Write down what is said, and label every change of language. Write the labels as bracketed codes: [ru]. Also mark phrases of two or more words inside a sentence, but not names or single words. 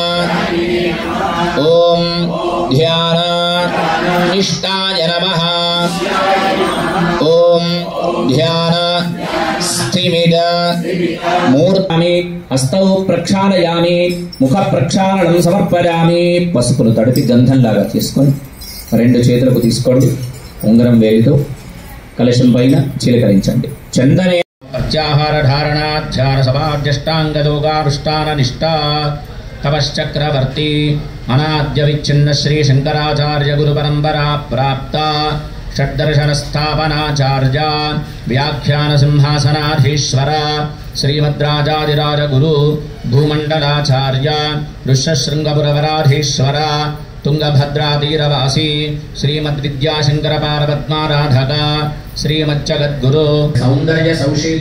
[sa] ओम ध्यान निष्ठाय नमः ओम ध्यान स्थिमिद मूर्तमे हस्तौ प्रक्षालयामि मुख प्रक्षाళనం సమర్పయామి [te] పసుపును తడిపి గంధంలాగా తీసుకొని రెండు చేతులకు తీసుకోండి ఉంగరం వేలితో కలశం పైన చిలకరించండి [sa] చందనే ప్రత్యాహార ధారణ ధ్యాన సమాధ్యష్టాంగ యోగానుష్ఠాన నిష్ఠా तपश्चक्रवर्ती अनाद्य विच्छिन्न श्री शंकराचार्य गुरु परंपरा प्राप्त षड्दर्शन स्थापनाचार्य व्याख्यान सिंहासनाधीश्वर श्रीमद्राजाधिराज गुरु भूमंडलाचार्य ऋष्यशृंगपुरवराधीश्वर तुंगभद्रातीरवासी श्रीमद्विद्याशंकर पारपद्माराधक श्रीमज्जगद्गुरु सौंदर्य सौशील्य